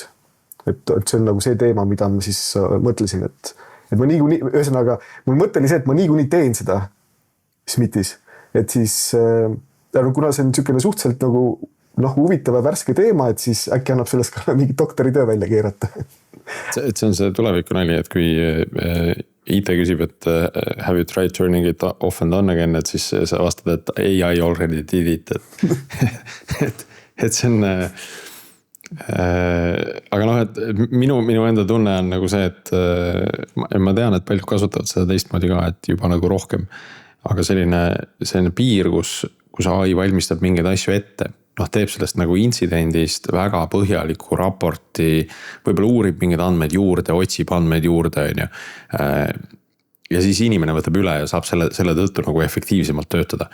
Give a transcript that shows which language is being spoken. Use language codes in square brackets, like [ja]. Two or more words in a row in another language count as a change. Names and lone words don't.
[et] Et see on nagu see teema, mida ma siis mõtlesin, et ma niikuinii, ühesõnaga, mul mõte oli see, et ma niikuinii teen seda SMITis, et siis kuna see on niisugune suhteliselt nagu huvitav ja värske teema, et siis äkki annab sellest ka mingi doktoritöö välja keerata. See on see tuleviku nali, et kui IT küsib, et [en] have you tried turning it off and on again, [et] et siis sa vastad, et [en] AI already did it. [et] Et see on... Aga et minu enda tunne on nagu see, et ma tean, et paljud kasutavad seda teistmoodi ka, et juba nagu rohkem. Aga selline piir, kus AI valmistab mingeid asju ette, teeb sellest nagu intsidendist väga põhjaliku raporti, võib-olla uurib mingeid andmeid juurde, otsib andmeid juurde, ja siis inimene võtab üle ja saab selle tõttu nagu efektiivsemalt töötada.